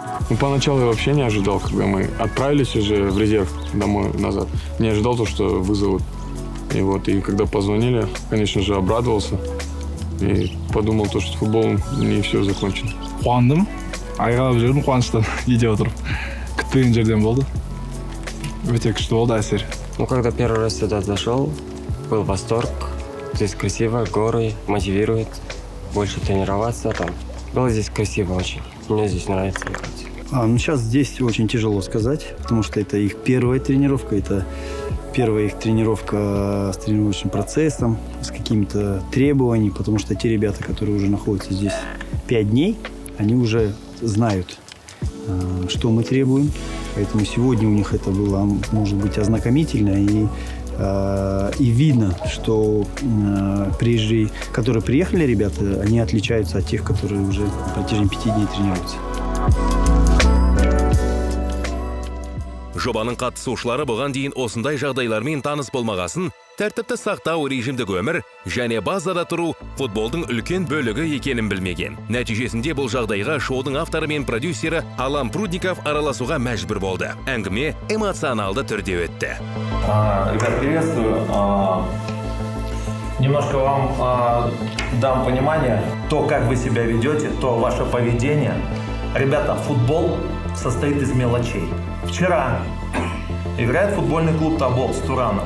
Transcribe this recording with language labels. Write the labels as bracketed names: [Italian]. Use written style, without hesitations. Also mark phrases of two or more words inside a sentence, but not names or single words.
[Russian] Ну, поначалу я вообще не ожидал, когда мы отправились уже в резерв домой назад. Не ожидал то, что вызовут. И когда позвонили, конечно же, обрадовался. И подумал, то, что футболом не все закончено. [Kazakh] Қуандым. Айғайлап жүрдім қуаныштан үйде отырып. Күтпеген жерден болды. Өте күшті болды әсер. [Russian] Ну, когда первый раз сюда зашел, был восторг. Здесь красиво, горы, мотивирует больше тренироваться там. Было здесь красиво очень. Мне здесь нравится играть. Сейчас здесь очень тяжело сказать, потому что это их первая тренировка, это первая их тренировка с тренировочным процессом, с какими-то требованиями, потому что те ребята, которые уже находятся здесь 5 дней, они уже знают, что мы требуем. Поэтому сегодня у них это было, может быть, ознакомительно и видно, что которые приехали ребята, они отличаются от тех, которые уже на протяжении 5 дней тренируются. [Kazakh] Жобаның қатысушылары бұған дейін осындай жағдайлармен таныс болмағасын, тәртіпті сақтау режимдік өмір және базада тұру футболдың үлкен бөлігі екенін білмеген. Нәтижесінде бұл жағдайға шоудың авторы мен продюсері Алан Прудников араласуға мәжбүр болды. Әңгіме эмоционалды түрде өтті. [Russian] Ребят, приветствую. Немножко вам дам понимание, то, как вы себя ведете, то ваше поведение. Ребята, футбол состоит из мелочей. Вчера играет футбольный клуб «Тобол» с Тураном.